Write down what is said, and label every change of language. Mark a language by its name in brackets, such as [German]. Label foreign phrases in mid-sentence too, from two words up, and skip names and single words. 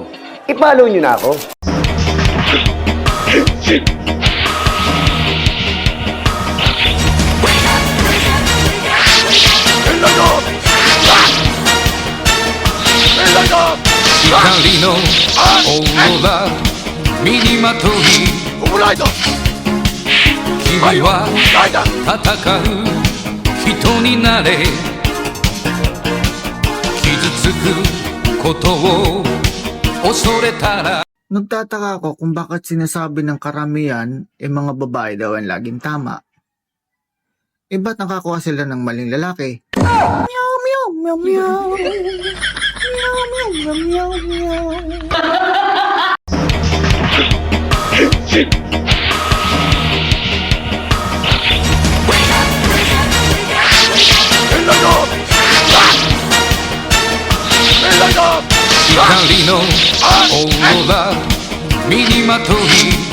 [Filipino] I-follow nyo na ako. [Japanese] 光のオーロラ身にまとい君は戦う人になれ傷つくことを恐れたら [Filipino] Nagtataka ako kung bakit sinasabi ng karamihan mga babae daw ang laging tama. Ba't nakakuha sila ng maling lalaki? Meow, meow, meow, meow. Meow, meow, meow, meow, meow. [Japanese] 光のオーロラ身にまとい